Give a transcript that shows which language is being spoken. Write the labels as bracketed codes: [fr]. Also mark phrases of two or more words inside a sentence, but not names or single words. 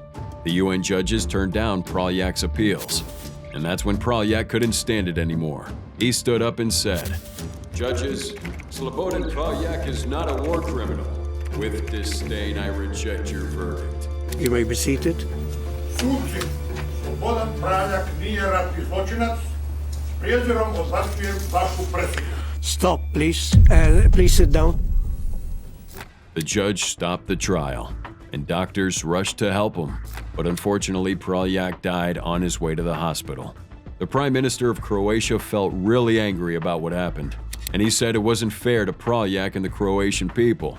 [en] The UN judges turned down Prak's appeals, and that's when Prak couldn't stand it anymore. He stood up and said, "Judges, Soden Prak is not a war criminal. With disdain, I reject your verdict." You may be seated. [hr] Судzi, Soden Prak nije ratni zločinac. S prijezirom odbacujem vašu presudu. [en] Stop, please. Please sit down. The judge stopped the trial, and doctors rushed to help him. But unfortunately, Prak died on his way to the hospital. The Prime Minister of Croatia felt really angry about what happened, and he said it wasn't fair to Prak and the Croatian people.